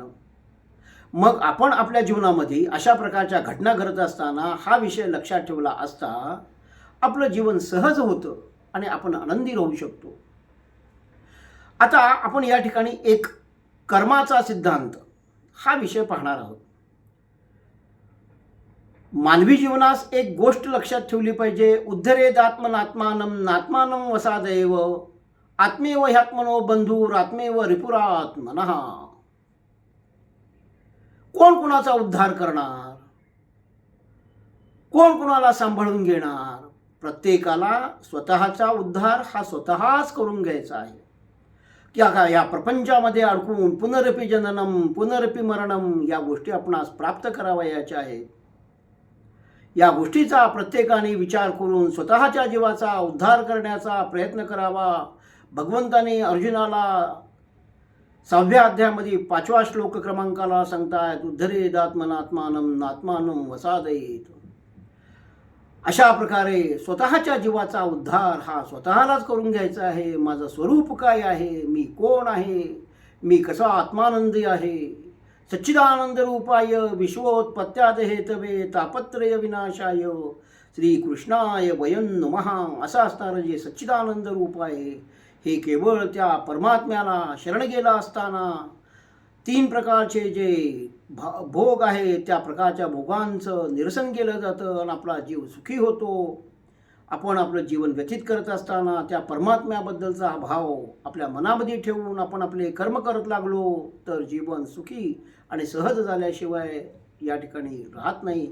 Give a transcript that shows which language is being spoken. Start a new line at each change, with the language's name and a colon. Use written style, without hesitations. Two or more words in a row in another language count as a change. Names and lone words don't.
Marathi: मग आपण आपल्या जीवनामध्ये अशा प्रकारच्या घटना घडत असताना हा विषय लक्षात ठेवला असता आपलं जीवन सहज होतं आणि आपण आनंदी राहू शकतो. आता आपण या ठिकाणी एक कर्माचा सिद्धांत हा विषय पाहणार आहोत. मानवी जीवनास एक गोष्ट लक्षात ठेवली पाहिजे,
Sanskrit: उद्धरेदात्मनात्मानं नात्मानं वसादेव आत्मेव ह्यात्मनो बंधुरात्मेव रिपुरात्मनः.
Marathi: कोण कुणाचा उद्धार करणार, कोण कुणाला सांभाळून घेणार. प्रत्येकाला स्वतःचा उद्धार हा स्वतःच करून घ्यायचा आहे. या प्रपंचामध्ये अडकून
Sanskrit: पुनरपि जननम पुनरपि मरणम
Marathi: या गोष्टी आपणास प्राप्त करावयाच्या आहेत. या गोष्टीचा प्रत्येकाने विचार करून स्वतःच्या जीवाचा उद्धार करण्याचा प्रयत्न करावा. भगवंताने अर्जुनाला 6व्या अध्यायामध्ये 5व्या श्लोक क्रमांकाला सांगतायत,
Sanskrit: उद्धरेदात्मनात्मानं नात्मानं वसादयेत.
Marathi: अशा प्रकारे स्वतःच्या जीवाचा उद्धार हा स्वतःलाच करून घ्यायचा आहे. माझं स्वरूप काय आहे, मी कोण आहे, मी कसा आत्मानंदी आहे.
Sanskrit: सच्चिदानंद रूपाय विश्वोत्पत्त्याद हेतवे तापत्रय विनाशाय श्रीकृष्णाय वयं नमः
Marathi: असं असणारं जे सच्चिदानंद रूप आहे, हे केवळ त्या परमात्म्याला शरण गेला असताना 3 प्रकारचे जे भोग आहे त्या प्रकारच्या भोगांचं निरसन केलं जातं आणि आपला जीव सुखी होतो. आपण आपलं जीवन व्यतीत करत असताना त्या परमात्म्याबद्दलचा हा भाव आपल्या मनामध्ये ठेवून आपण आपले कर्म करत लागलो तर जीवन सुखी आणि सहज झाल्याशिवाय या ठिकाणी राहत नाही.